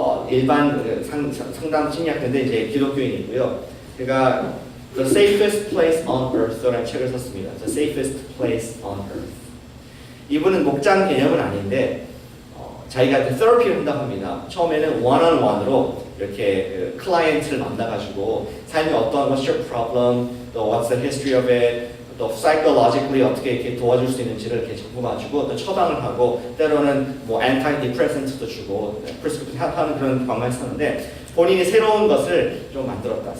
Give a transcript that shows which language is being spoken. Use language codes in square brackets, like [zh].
[ko] 일반 상담 심리학자인데 이제 기독교인이고요. 그가 The Safest Place on Earth라는 책을 썼습니다. [en] The Safest Place on Earth. [ko] 이분은 목장 개념은 아닌데 자기가 테라피를 한다고 합니다. 처음에는 원언원으로 이렇게 클라이언트를 만나가지고 삶이 어떤 [en] what's your problem, [ko] 또 [en] what's the history of it, [ko] 또 psychologically 어떻게 이렇게 도와줄 수 있는지를 이렇게 적어가지고 또 처방을 하고 때로는 뭐 antidepressant도 주고 prescription 하는 그런 방법을 쓰는데 본인이 새로운 것을 좀 만들었다.